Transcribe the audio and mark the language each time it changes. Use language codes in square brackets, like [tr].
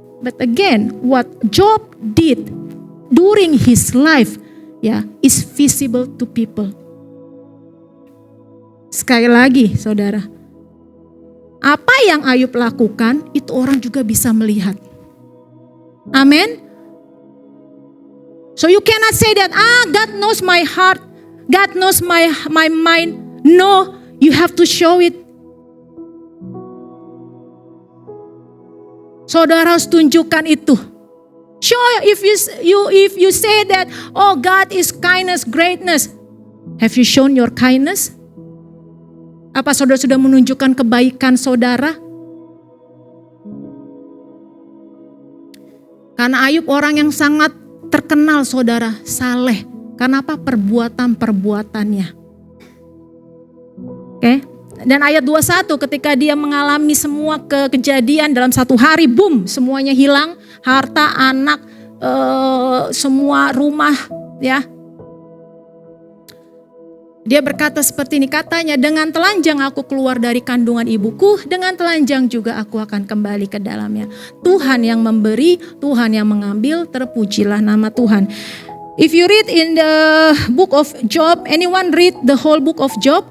[en] But again, what Job did during his life, is visible to people. [id] Sekali lagi, saudara, apa yang Ayub lakukan, itu orang juga bisa melihat. Amin. [en] So you cannot say that, God knows my heart, God knows my mind. No, you have to show it. [id] Saudara harus tunjukkan itu. [en] Show if you say that, oh God is kindness, greatness. Have you shown your kindness? [id] Apa saudara sudah menunjukkan kebaikan saudara? Karena Ayub orang yang sangat terkenal saudara, saleh. Karena apa? Perbuatan-perbuatannya. Oke. Dan ayat 21 ketika dia mengalami semua kejadian dalam satu hari, boom, semuanya hilang. Harta, anak, semua rumah, ya. Dia berkata seperti ini, katanya, dengan telanjang aku keluar dari kandungan ibuku, dengan telanjang juga aku akan kembali ke dalamnya. Tuhan yang memberi, Tuhan yang mengambil, terpujilah nama Tuhan. [en] If you read in the book of Job, anyone read the whole book of Job?